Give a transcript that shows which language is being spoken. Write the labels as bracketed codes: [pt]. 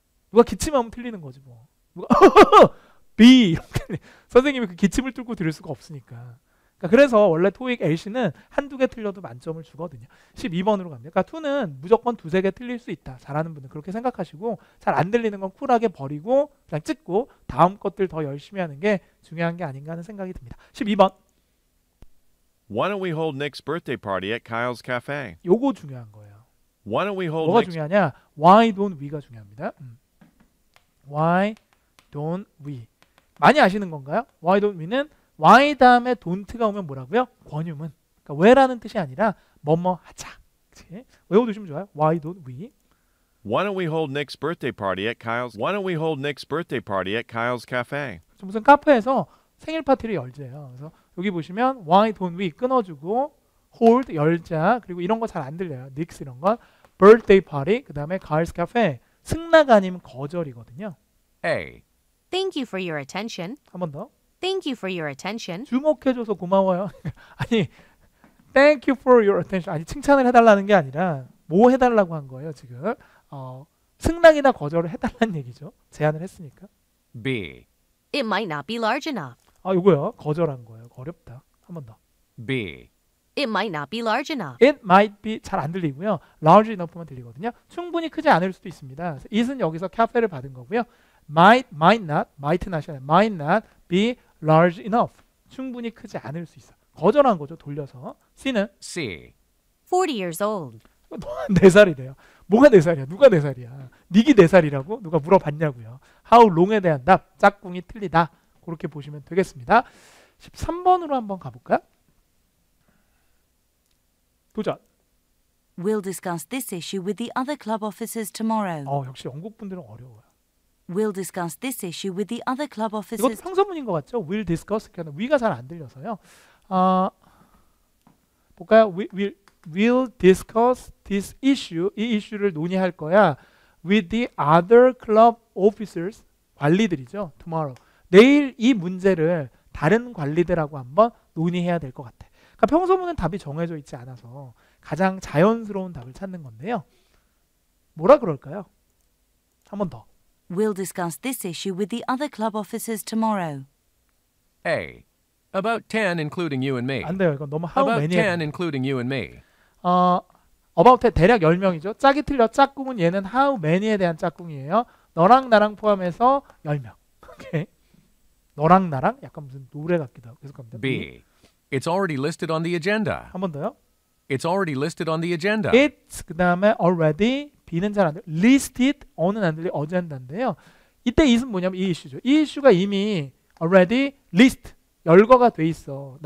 [ko] 누가 기침하면 틀리는 거지 뭐. 누가 B 이렇게 선생님이 그 기침을 뚫고 들을 수가 없으니까. 그러니까 그래서 원래 토익 LC는 한두 개 틀려도 만점을 주거든요. 12번으로 갑니다. 그러니까 2는 무조건 두세 개 틀릴 수 있다. 잘하는 분은 그렇게 생각하시고 잘 안 들리는 건 쿨하게 버리고 그냥 찍고 다음 것들 더 열심히 하는 게 중요한 게 아닌가 하는 생각이 듭니다. 12번. [en] Why don't we hold Nick's birthday party at Kyle's Cafe? [ko] 요거 중요한 거예요. [en] Why don't we hold [ko] 뭐가 [en] Nick's [ko] 중요하냐? [en] Why don't we [ko] 가 중요합니다. [en] Why don't we? [ko] 많이 아시는 건가요? Why don't we는 why 다음에 don't가 오면 뭐라고요? 권유문. 그러니까 왜라는 뜻이 아니라 뭐뭐 하자. 그치? 외워두시면 좋아요. [en] Why don't we? Why don't we hold Nick's birthday party at Kyle's Why don't we hold Nick's birthday party at Kyle's Cafe? [ko] 무슨 카페에서 생일 파티를 열재요. 그래서 여기 보시면 [en] why don't we [ko] 끊어주고 hold 열자 그리고 이런 거 잘 안 들려요. 닉스 이런 건 birthday party 그 다음에 Kyle's Cafe 승낙 아니면 거절이거든요. [en] A. Thank you for your attention. [ko] 한 번 더. [en] Thank you for your attention. [ko] 주목해줘서 고마워요. 아니 [en] thank you for your attention [ko] 아니 칭찬을 해달라는 게 아니라 뭐 해달라고 한 거예요 지금. 승낙이나 거절을 해달라는 얘기죠. 제안을 했으니까. [en] B. It might not be large enough. [ko] 요거요. 거절한 거예요. 어렵다. 한 번 더. [en] B. It might not be large enough. It might be [ko] 잘 안 들리고요. large enough만 들리거든요. 충분히 크지 않을 수도 있습니다. 그래서 it은 여기서 카페를 받은 거고요. [en] might not, might not이 [ko] 아니라 [en] might not be large enough. [ko] 충분히 크지 않을 수 있어. 거절한 거죠. 돌려서. C는 [en] C. 40 years old. [ko] 너가 4살이래요. 뭐가 4살이야? 누가 4살이야? 닉이 4살이라고? 누가 물어봤냐고요. [en] How long [ko] 에 대한 답. 짝꿍이 틀리다. 그렇게 보시면 되겠습니다. 13번으로 한번 가볼까요? 도전. [en] We'll discuss this issue with the other club officers tomorrow. [ko] 역시 영국 분들은 어려워요. [en] We'll discuss this issue with the other club [ko] 이것도 [en] officers. [ko] 평서문인 것 같죠? [en] We'll discuss. [ko] 그러니까 위가 잘 안 들려서요. 볼까요? [en] We'll discuss this issue. [ko] 이 이슈를 논의할 거야. [en] With the other club officers. [ko] 관리들이죠. Tomorrow. 내일 이 문제를 다른 관리들하고 한번 논의해야 될 것 같아. 그러니까 평소문은 답이 정해져 있지 않아서 가장 자연스러운 답을 찾는 건데요. 뭐라 그럴까요? 한 번 더. [en] We'll discuss this issue with the other club officers tomorrow. A. About 10 including you and me. [ko] 안 돼요. 이건 너무 how [en] About many. 10 including you and me. [ko] about 대략 10명이죠. 짝이 틀려. 짝꿍은 얘는 [en] how many [ko] 에 대한 짝꿍이에요. 너랑 나랑 포함해서 10명. 오케이. 너랑 나랑 약간 무슨 노래 같기도 하고 계속 갑니다. [en] B. It's already listed on the agenda. [ko] 한 번 더요. [en] It's already listed on the agenda. [ko] It's 그 다음에 already B는 잘 안 돼요. listed 어는 안 들려 어젠다인데요. 이때 it은 뭐냐면 이 이슈죠. 이 이슈가 이미 [en] already list [ko] 열거가 돼 있어.